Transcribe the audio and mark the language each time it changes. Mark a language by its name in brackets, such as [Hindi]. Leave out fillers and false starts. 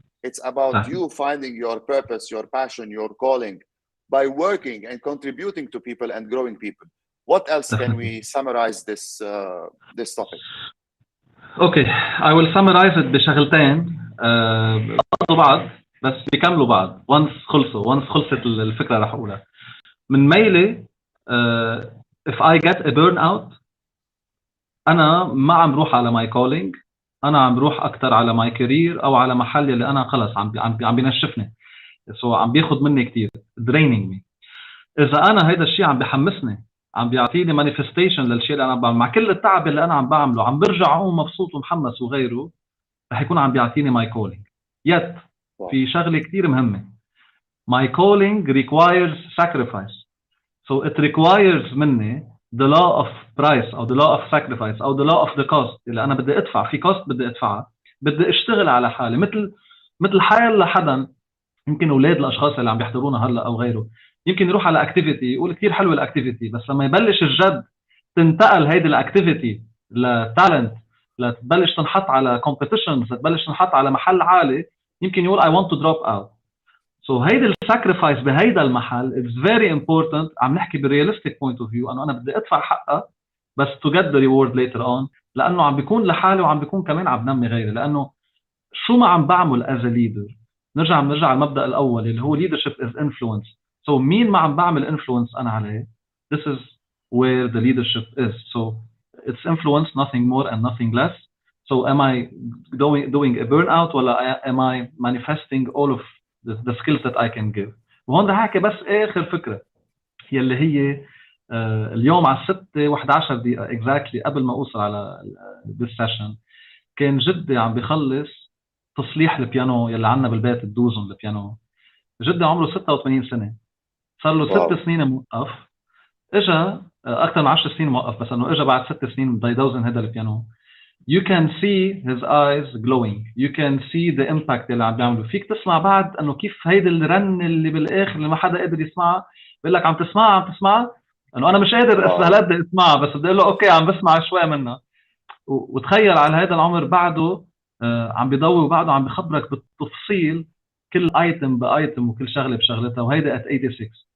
[English] It's about you finding your purpose, your passion, your calling by working and contributing to people and growing people. What else can we summarize this topic? Okay, I will summarize it [Arabic] بشغلتين بعض بس بيكملوا بعض. once خلصت الفكرة رح أقولها. من ميلي [English] if I get a burnout [Arabic] أنا ما عم بروح على [English] my calling، [Arabic] أنا عم بروح أكتر على [English] my career [Arabic] أو على محل اللي أنا خلص عم بينشفني. so عم بياخد مني كتير [English] draining me. [Arabic] إذا أنا هيدا الشيء عم بيحمسني، عم بيعطيني manifestation للشيء اللي أنا عم بعمله، مع كل التعب اللي أنا عم بعمله عم برجع أقوم مبسوط ومحمس وغيره، رح يكون عم بيعطيني [English] my calling. [Arabic] yet في شغلة كتير مهمة. [English] my calling requires sacrifice. so it requires مني the law of price أو the law of sacrifice أو the law of the cost. [Arabic] اللي أنا بدي أدفع في cost بدي أدفعها، بدي أشتغل على حالي مثل حال لحدا. يمكن أولاد الأشخاص اللي عم بيحضرونا هلا أو غيره يمكن يروح على اكتيفيتي يقول كثير حلوه الاكتيفيتي، بس لما يبلش الجد تنتقل هيدي الاكتيفيتي لتالنت، لتبلش تنحط على كومبيتيشنز، لتبلش تنحط على محل عالي، يمكن يقول [English] I want to drop out. so [Arabic] هيدي [English] الساكريفايس [Arabic] بهيدا المحل [English] it's very important. [Arabic] عم نحكي بالرياليستيك بوينت اوف فيو انه انا بدي ادفع حقها بس [English] to get the reward later on، [Arabic] لانه عم بيكون لحالي وعم بيكون كمان عم بنمي غيري. لانه شو ما عم بعمل [English] as a leader، [Arabic] نرجع على المبدا الاول اللي هو [English] leadership is influence. so [Arabic] مين ما عم بعمل [English] influence [Arabic] أنا عليه، [English] this is where the leadership is. so it's influence, nothing more and nothing less. so am I doing a burnout ولا am I manifesting all of the skills that I can give. [Arabic] وهون رح أحكي بس آخر فكرة يلي هي اليوم على 6:11 دقيقة exactly قبل ما أوصل على [English] this session [Arabic] كان جدي عم بيخلص تصليح البيانو يلي عنا بالبيت الدوزن البيانو. جدي عمره 86 سنة، صار له 6 سنين موقف، اجى اكثر من 10 سنين موقف، بس انه اجى بعد 6 سنين بده يدوزن هذا البيانو. [English] you can see his eyes glowing, you can see the impact [Arabic] اللي عم بيعمله. فيك تسمع بعد انه كيف هيدي الرن اللي بالاخر اللي ما حدا قادر يسمعها، بقول لك عم تسمعها انه انا مش قادر استهلك بدي اسمعها بس بدي اقول له اوكي عم بسمع شوي منها. وتخيل على هذا العمر بعده عم بيضوي وبعده عم بخبرك بالتفصيل كل ايتم بايتم وكل شغله بشغلتها. وهيدا [English] at 86.